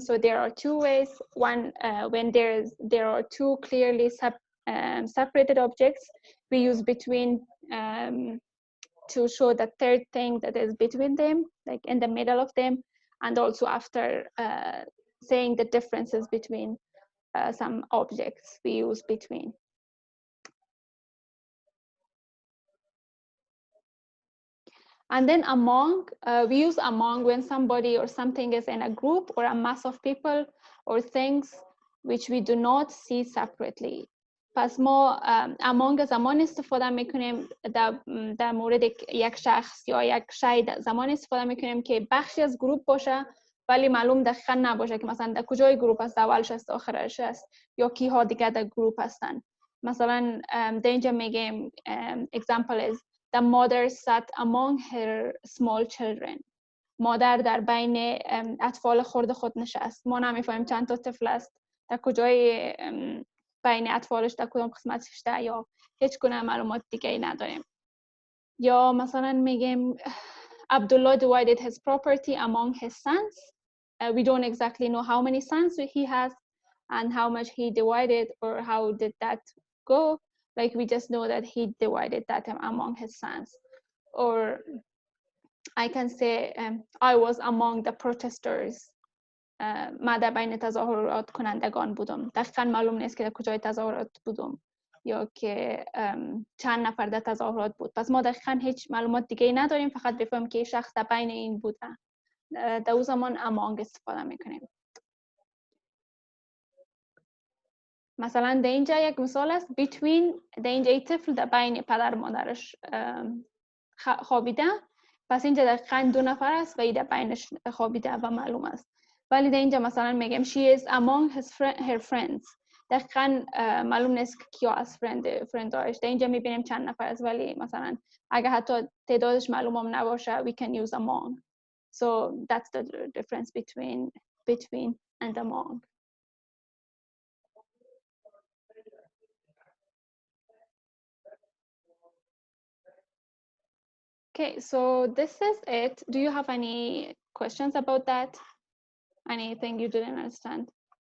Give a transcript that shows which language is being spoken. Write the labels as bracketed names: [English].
[English] So there are two ways. One, when there are two clearly separated objects, we use between to show the third thing that is between them, like in the middle of them, and also after saying the differences between some objects, we use between. And then among, we use among when somebody or something is in a group or a mass of people or things which we do not see separately. [Persian] پس ما among زمان استفاده میکنیم در مورد یک شخص یا یک شی، زمان استفاده میکنیم که بخشی از گروپ باشه ولی معلوم دقیقا نباشه که مثلا در کجای گروپ است، اولش است آخرش است یا کیها دیگه در گروپ هستن. مثلا در اینجا میگیم [English] example is the mother sat among her small children. [Persian] مادر در بین اطفال خرد خود نشست. ما نمیفهمیم چند تا طفل است، در کجای بین اطفالش، در کدام قسمتش ده، یا هیچ گونه معلومات دیگه ای نداریم. یا مثلا میگیم [English] Abdullah divided his property among his sons. We don't exactly know how many sons he has and how much he divided or how did that go. Like we just know that he divided that among his sons. Or I can say I was among the protesters. [Persian] من در بین تظاهرات کنندگان بودم. دقیقاً معلوم نیست که در کجای تظاهرات بودم یا که چند نفر در تظاهرات بود. پس ما دقیقاً هیچ معلومات دیگه ای نداریم، فقط بفهمیم که شخص در بین این بوده. در اون زمان among استفاده میکنیم. مثلا در اینجا یک مثال است between. در اینجا این طفل در بین پدر مادرش خوابیده، پس اینجا دقیقاً دو نفر است و این در بینش خوابیده و معلوم است. ولی در اینجا مثلا میگم [English] she is among her friends. [Persian] دقیقاً معلوم نیست که کیا از فرندهایش. در اینجا میبینیم چند نفر است، ولی مثلا اگه حتی تعدادش معلوم هم نباشه [English] we can use among. So that's the difference between and among. Okay, so this is it. Do you have any questions about that? Anything you didn't understand?